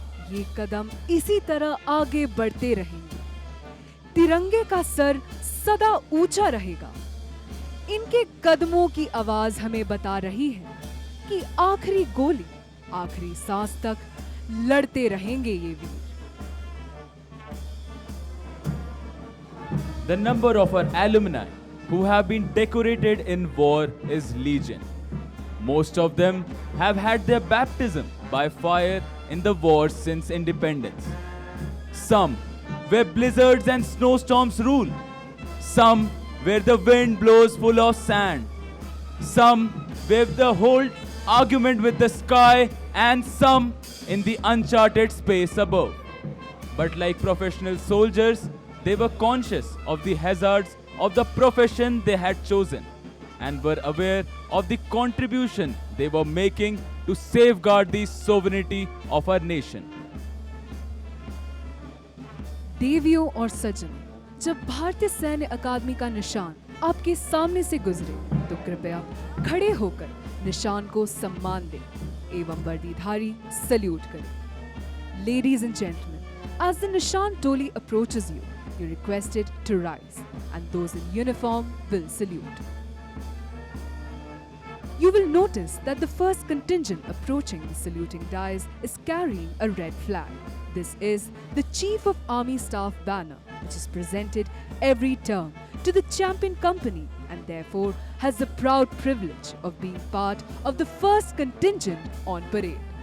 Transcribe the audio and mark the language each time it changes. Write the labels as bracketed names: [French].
[Hindi] ये कदम इसी तरह आगे बढ़ते रहेंगे। तिरंगे का सर सदा ऊंचा रहेगा। इनके कदमों की आवाज हमें बता रही है कि आखिरी गोली, आखिरी सांस तक लड़ते रहेंगे ये वीर। [English] The number of our alumni who have been decorated in war is legion. Most of them have had their baptism by fire in the war since independence. Some where blizzards and snowstorms rule. Some where the wind blows full of sand. Some where the whole argument with the sky, and some in the uncharted space above. But like professional soldiers, they were conscious of the hazards of the profession they had chosen and were aware of the contribution they were making to safeguard the sovereignty of our nation. [Hindi] देवियों और सज्जनों, जब भारतीय सैन्य अकादमी का निशान आपके सामने से गुजरे तो कृपया खड़े होकर निशान को सम्मान दें एवं वर्दीधारी सल्यूट करें। [English] Ladies and gentlemen, as the Nishan Toli approaches you, you're requested to rise, and those in uniform will salute. You will notice that the first contingent approaching the saluting dais is carrying a red flag. This is the Chief of Army Staff banner, which is presented every term to the champion company and therefore has the proud privilege of being part of the first contingent on parade.